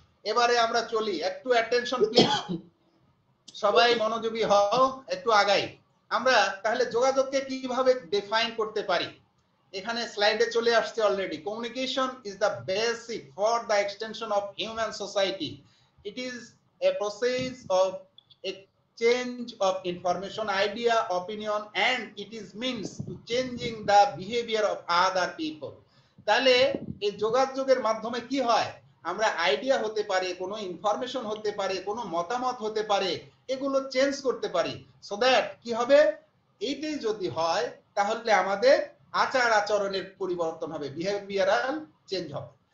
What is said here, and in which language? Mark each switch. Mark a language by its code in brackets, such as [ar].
[bn] এবারে আমরা চলি, একটু অ্যাটেনশন প্লিজ, সবাই মনোযোগী হও, একটু আগাই। আমরা তাহলে যোগাযোগকে কিভাবে ডিফাইন করতে পারি? এখানে স্লাইডে চলে আসছে already. [en] Communication is the basic for the extension of human society. It is a process of exchange of information, idea, opinion, and it is means to changing the behavior of other people. [bn] তাহলে এই যোগাযোগের মাধ্যমে কি হয়? আমরা idea হতে পারে, কোনো ইনফরমেশন হতে পারে, কোনো মতামত হতে পারে, এগুলো চেঞ্জ করতে পারি। [en] so that [bn] কি হবে? এইটাই যদি হয় তাহলে আমাদের আচার আচরণের পরিবর্তন হবে, বিহেভিয়ারাল চেঞ্জ হবে।